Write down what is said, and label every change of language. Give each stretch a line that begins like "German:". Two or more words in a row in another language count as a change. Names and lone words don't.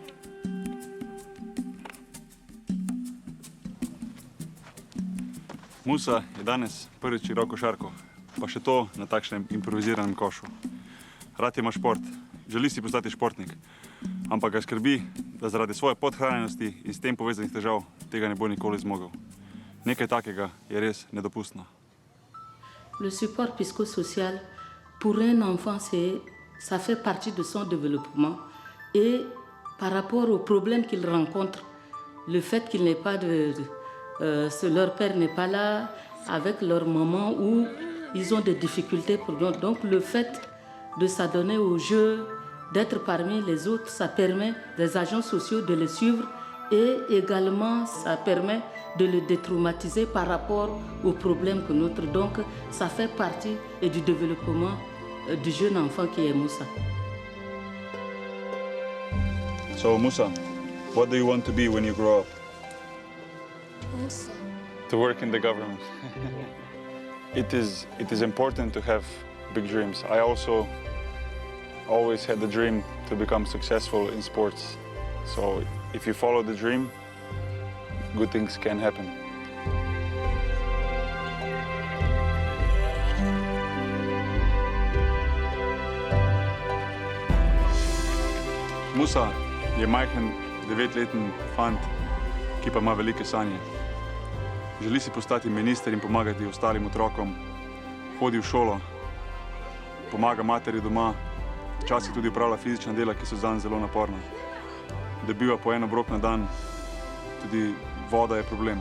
Slovenian: Musa je danes prvič igral košarko, pa še to na takšnem improviziranem košu. Rad ima šport, želi si postati športnik, ampak ga skrbi, da zaradi svoje podhranjenosti in s tem povezanih težav tega ne bo nikoli zmogel. Nekaj takega je res nedopustno.
French: Le support psychosocial pour un enfant, ça fait partie de son développement et par rapport aux problèmes qu'il rencontre, le fait qu'il n'ait pas leur père n'est pas là avec leur maman ou ils ont des difficultés pour eux. Donc le fait de s'adonner au jeu, d'être parmi les autres, ça permet des agents sociaux de les suivre et également ça permet de le détraumatiser par rapport aux problèmes que notre. Donc ça fait partie du développement du jeune enfant qui est Moussa.
English: So Musa, what do you want to be when you grow up? Musa. To work in the government. It is important to have big dreams. I also always had the dream to become successful in sports. So if you follow the dream, good things can happen.
Slovenian: Musa je majhen 9-letni fant, ki pa ima velike sanje. Želi si postati minister in pomagati ostalim otrokom. Hodi v šolo, pomaga materi doma, včasih tudi opravlja fizična dela, ki so zanj zelo naporna. Dobiva po en obrok na dan, tudi voda je problem.